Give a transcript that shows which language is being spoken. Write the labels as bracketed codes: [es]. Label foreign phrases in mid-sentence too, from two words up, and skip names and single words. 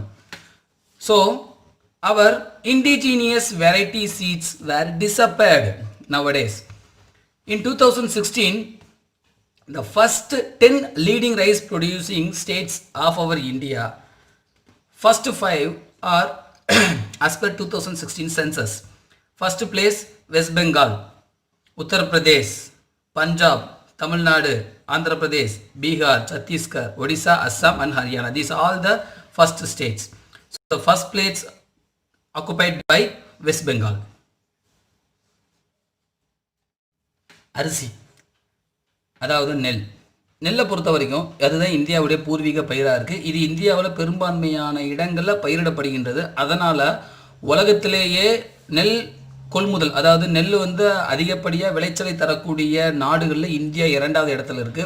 [en] So our indigenous variety seeds were disappeared nowadays. In 2016, the first 10 leading rice producing states of our India, first 5 are as per 2016 census. First place, West Bengal, Uttar Pradesh, Punjab, Tamil Nadu, Andhra Pradesh, Bihar, Chhattisgarh, Odisha, Assam and Haryana. These are all the first states. So the first place occupied by West Bengal. [ta] அரிசி, அதாவது நெல்லை பொறுத்த வரைக்கும் அதுதான் இந்தியாவுடைய பூர்வீக பயிராக இருக்குது. இது இந்தியாவில் பெரும்பான்மையான இடங்களில் பயிரிடப்படுகின்றது. அதனால் உலகத்திலேயே நெல் கொள்முதல், அதாவது நெல் வந்து அதிகப்படியாக விளைச்சலை தரக்கூடிய நாடுகளில் இந்தியா 2வது இடத்துல இருக்குது.